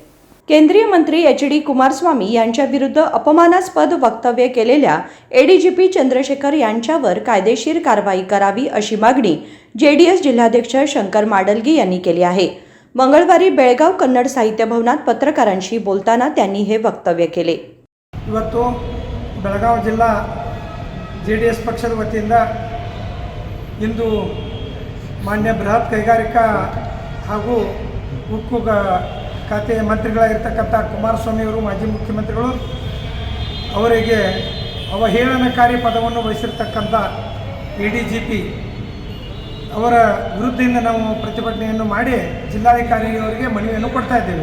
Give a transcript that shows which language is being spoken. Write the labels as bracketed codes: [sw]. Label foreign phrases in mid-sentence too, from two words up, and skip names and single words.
[mr] केंद्रीय मंत्री HD कुमारस्वामी यांच्या विरुद्ध अपमानास्पद वक्तव्य केलेल्या ADGP चंद्रशेखर यांच्यावर कायदेशीर कारवाई करावी अशी मागणी JDS जिल्हाध्यक्ष शंकर माडलगी यांनी केली आहे. मंगळवारी बेळगाव कन्नड साहित्य भवनात पत्रकारांशी बोलताना त्यांनी हे वक्तव्य केले. [kn] ಇವತ್ತು ಬೆಳಗಾವಿ ಜಿಲ್ಲಾ JDS ಪಕ್ಷದ ವತಿಯಿಂದ ಇಂದು ಮಾನ್ಯ ಬೃಹತ್ ಕೈಗಾರಿಕಾ ಹಾಗೂ ಉಕ್ಕು ಖಾತೆ ಮಂತ್ರಿಗಳಾಗಿರ್ತಕ್ಕಂಥ ಕುಮಾರಸ್ವಾಮಿಯವರು, ಮಾಜಿ ಮುಖ್ಯಮಂತ್ರಿಗಳು, ಅವರಿಗೆ ಅವಹೇಳನಕಾರಿ ಪದವನ್ನು ವಹಿಸಿರ್ತಕ್ಕಂಥ ADGP ಅವರ ವಿರುದ್ಧದಿಂದ ನಾವು ಪ್ರತಿಭಟನೆಯನ್ನು ಮಾಡಿ ಜಿಲ್ಲಾಧಿಕಾರಿಯವರಿಗೆ ಮನವಿಯನ್ನು ಕೊಡ್ತಾ ಇದ್ದೇವೆ.